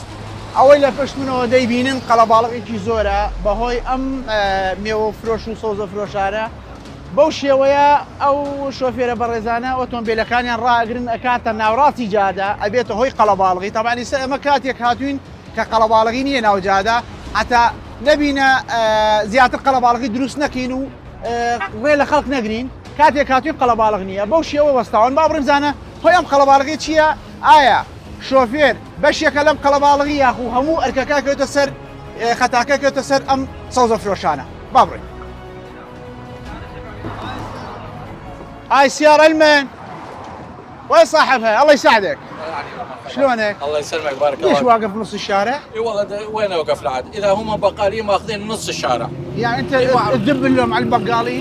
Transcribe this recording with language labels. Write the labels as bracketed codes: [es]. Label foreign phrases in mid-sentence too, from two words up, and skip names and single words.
[ckb] ئەوەی لە پشت منەوە دەیبینن قەڵەباڵغێکی زۆرە بەهۆی ئەم مێوە فرۆش و سەوزە فرۆشارە بەو شێوەیە ئەو شۆفێرە بەڕێزانە ئۆتۆمبیلەکانیان ڕاگرن ئەکاتە ناوڕاستی جادا ئەبێتە هۆی قەڵەباڵغی تەبانی سە ئەمە کاتێک هاتوین کە قەڵەباڵغی نییە ناوجادا هەتا نەبینە زیاتر قەڵەباڵغی دروست نەکەین و ڕێ لە خەڵک نەگرین کاتێک هاتوین قەڵەباڵغ نییە بەو شێوە وەستاون با بڕێم زانە هۆی ئەم قەڵەباڵغی چییە؟ ئایا شۆفێر بەشێکە لەم قەڵەباڵغی یاخو هەموو ئەرکەکە کەوتە سەر خەتاکە کەوتە سەر ئەم سەوزە فرۆشانە با بڕێن. [ar] هاي سيارة المن وين صاحبها؟ الله يساعدك. شلونك؟ الله يسلمك بارك الله. ليش واقف نص الشارع؟ اي والله وين اوقف العاد؟ اذا هم بقالين ماخذين نص الشارع. يعني انت تدب لهم على البقالين؟